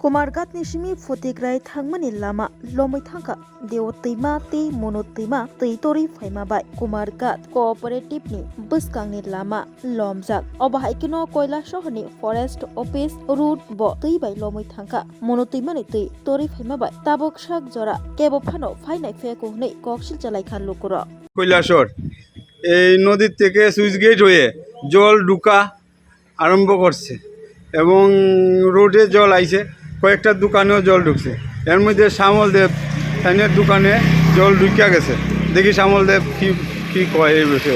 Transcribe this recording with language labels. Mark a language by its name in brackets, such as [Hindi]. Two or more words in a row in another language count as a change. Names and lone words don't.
[Kok Borok] Kumargat ni simi fotigrai thangmani lama lomai thangka deo teima te mono teima tei tori phaima bai Kumargat cooperative ni buskang ni lama lomjak obahai kino koila shohni [English] forest office route [Kok Borok] bo tei bai lomai thangka mono teima ni tei tori phaima bai tabok sak jora kebo phano phainai feko nei koksil jalai khan lokoro [Bangla] কৈলাসর এই নদীর থেকে সুইচ গেট হয়ে জল ঢুকা আরম্ভ করছে এবং রোডে জল আইছে কয়েকটা দোকানেও জল ঢুকছে এর মধ্যে শ্যামলদেব তাইনের দোকানে জল ঢুকিয়া গেছে দেখি শ্যামলদেব কি কয় এই বিষয়ে।